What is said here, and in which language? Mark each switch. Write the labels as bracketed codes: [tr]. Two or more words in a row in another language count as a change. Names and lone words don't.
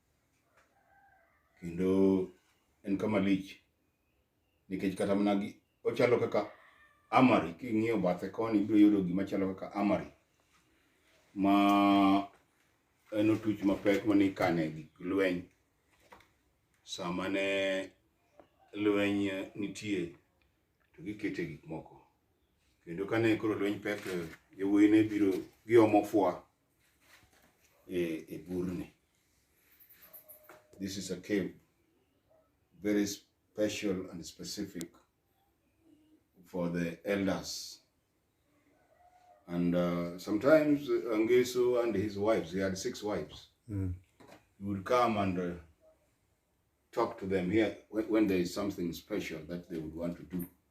[luo] kendo en kama lich nikech kata mana gi ochalo kaka amari king'iyo bathe koni ibiro yudo gima chalo kaka amari ma en otuch mapek mane ikane gik lweny sama ne lweny nitie to gikete gik moko kendo kane koro lweny pek yowuoyi ne biro giomo fwa e burni. [en] This is a cave very special and specific for the elders. And sometimes Angeso and his wives, he had 6 wives, he would come and talk to them here when there is something special that they would want to do.